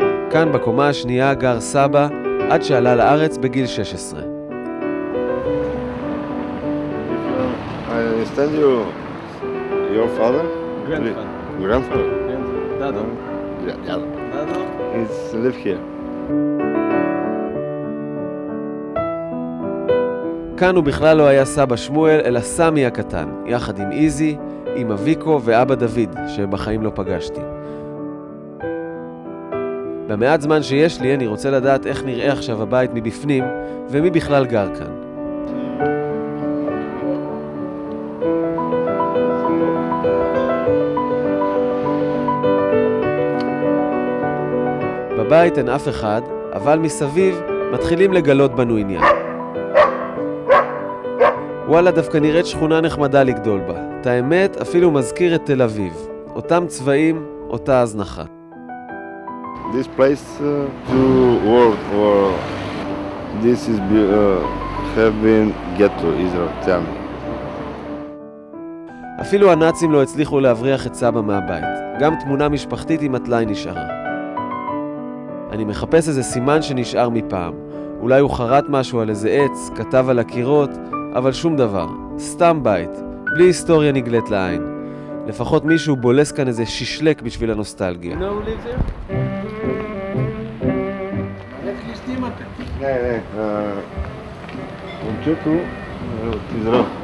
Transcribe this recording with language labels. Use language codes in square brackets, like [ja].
[he] כאן בקומה השנייה גר סבא עד שעלה לארץ בגיל 16. [en] I understand your father? Grandfather. Grandfather? Dado. Yeah. Dado? He's live here. [he] כאן הוא בכלל לא היה סבא שמואל, אלא סמי הקטן, יחד עם איזי, אמא ויקו ואבא דוד, שבחיים לא פגשתי. במעט זמן שיש לי, אני רוצה לדעת איך נראה עכשיו הבית מבפנים, ומי בכלל גר כאן. בבית אין אף אחד, אבל מסביב מתחילים לגלות בנו עניין. וואלה, דווקא נראית שכונה נחמדה לגדול בה. את האמת, אפילו מזכיר את תל אביב. אותם צבעים, אותה הזנחה. [en] This place to work or this is have been ghetto Israel, tell me. [he] אפילו הנאצים לא הצליחו להבריח את סבא מהבית. גם תמונה משפחתית עם הטלאי נשארה. אני מחפש איזה סימן שנשאר מפעם. אולי הוא חרט משהו על איזה עץ, כתב על הקירות, אבל שום דבר. סתם בית, בלי היסטוריה נגלית לעין. לפחות מישהו בולס כאן איזה שישלק בשביל הנוסטלגיה. [en] You know who lives here? [bg] Ne, момчето от Израел.